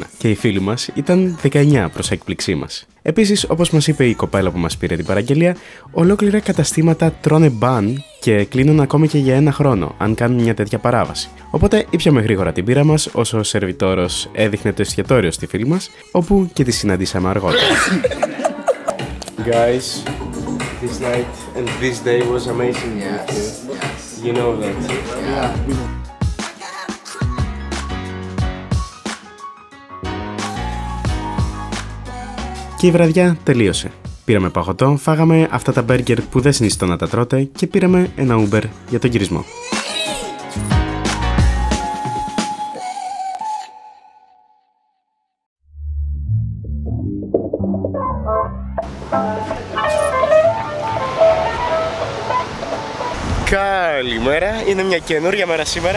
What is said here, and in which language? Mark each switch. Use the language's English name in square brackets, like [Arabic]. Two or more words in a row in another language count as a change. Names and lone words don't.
[Greek] Και οι φίλοι μας ήταν 19 προς έκπληξή μας. Επίσης, όπως μας είπε η κοπέλα που μας πήρε την παραγγελία, ολόκληρα καταστήματα τρώνε μπαν και κλείνουν ακόμη και για 1 χρόνο, αν κάνουν μια τέτοια παράβαση. Οπότε ήπιαμε γρήγορα την πύρα μας, όσο ο σερβιτόρος έδειχνε το εστιατόριο στη φίλη μας, όπου και τη συναντήσαμε αργότερα. [English] Guys, this night and this day was amazing. Yes. You know that. Yeah. [Greek] Και η βραδιά τελείωσε. Πήραμε παγωτό, φάγαμε αυτά τα μπέργκερ που δεν συνιστώ να τα τρώτε και πήραμε ένα Uber για τον γυρισμό. Καλημέρα, είναι μια καινούρια μέρα σήμερα.